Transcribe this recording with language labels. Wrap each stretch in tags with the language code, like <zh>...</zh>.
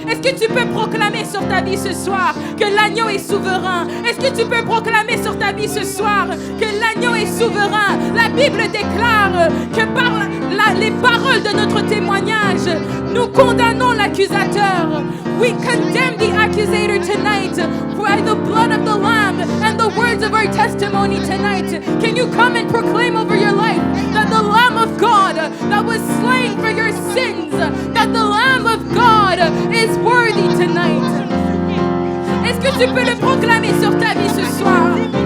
<fr>Est-ce que tu peux proclamer sur ta vie ce soir que l'agneau est souverain? Est-ce que tu peux proclamer sur ta vie ce soir que l'agneau est souverain? La Bible déclare que par les paroles de notre témoignage, nous condamnons l'accusateur.</fr> <en>We condemn the accusator tonight by the blood of the Lamb and the words of our testimony tonight. Can you come and proclaim over your life that the Lamb of God that was slain for your sins, that the Lamb of God is worthy tonight?</en> <fr>Est-ce que tu peux le proclamer sur ta vie ce soir?</fr>